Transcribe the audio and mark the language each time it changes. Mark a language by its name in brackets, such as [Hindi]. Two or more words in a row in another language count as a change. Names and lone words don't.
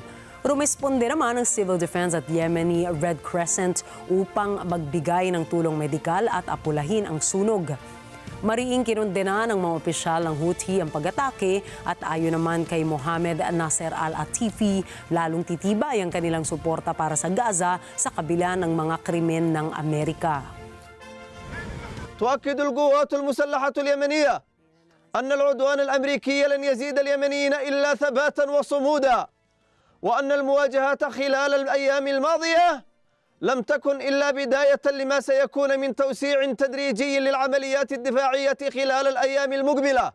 [Filipino] Responde naman ang Civil Defense at Yemeni Red Crescent upang magbigay ng tulong medikal at apulahin ang sunog. Mariing kinundena ng mga opisyal ng Houthi ang pag-atake at ayon naman kay Mohammed Nasser al-Atifi, lalong titibay ang kanilang suporta para sa Gaza sa kabila ng mga krimen ng Amerika. [Arabic] تؤكد القوات المسلحة اليمنية أن العدوان الأمريكي لن يزيد اليمنيين إلا ثباتا وصمودا، وأن المواجهات خلال الأيام الماضية لم تكن إلا بداية لما سيكون من توسيع تدريجي للعمليات الدفاعية خلال الأيام المقبلة.